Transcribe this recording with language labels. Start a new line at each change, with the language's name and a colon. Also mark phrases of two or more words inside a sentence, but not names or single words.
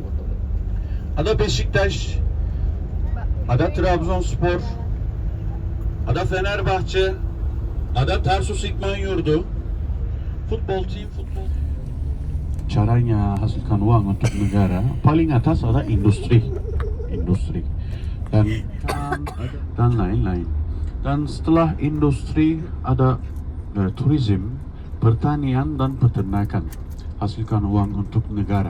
Indonesian: Ada Beşiktaş, ada Trabzonspor, ada Fenerbahçe, ada Tarsus İdman Yurdu. Futbol. Caranya hasilkan uang untuk negara, paling atas ada industri dan lain-lain. Dan setelah industri ada turism, pertanian dan peternakan, hasilkan uang untuk negara.